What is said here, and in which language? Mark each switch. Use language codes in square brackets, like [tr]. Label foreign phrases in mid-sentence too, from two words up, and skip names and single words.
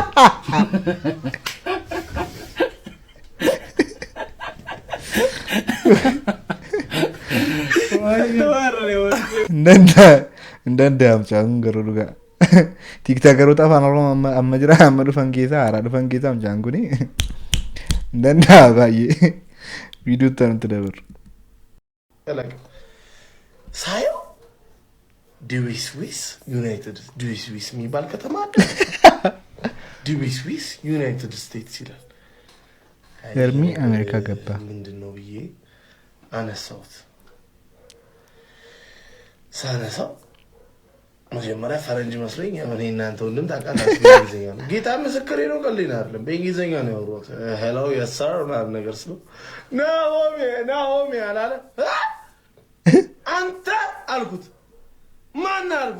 [om] Danda'amchaan garuu dhugaa. Tiiktaakaroota afaan Oromoo amma jira amma dhufan keessaa haaraa dhufan keessaa amchaan kuni danda'a baay'ee viidiyootti nutti dabaru. [am] ሳየው ድዊስዊስ ዩናይትድ ድዊስዊስ የሚባል ከተማ አለ። ድዊስዊስ ዩናይትድ ስቴትስ ይላል። ኤርሚ አሜሪካ ገባ። ምንድን ነው ብዬ አነሳሁት። ሳነሳው መጀመሪያ ፈረንጅ መስሎኝ እኔ እናንተ ወንድም ታውቃላችሁ በእንግሊዝኛ ነው። ጌታ ምስክሬ ነው፣ ቀልድ አይደለም። በእንግሊዝኛ ነው ያወራሁት። [en] Hello yes sir [am] ምናምን ነገር ስለው ናሆሚ አላለ። አንተ አልኩት። ማን አልኩት?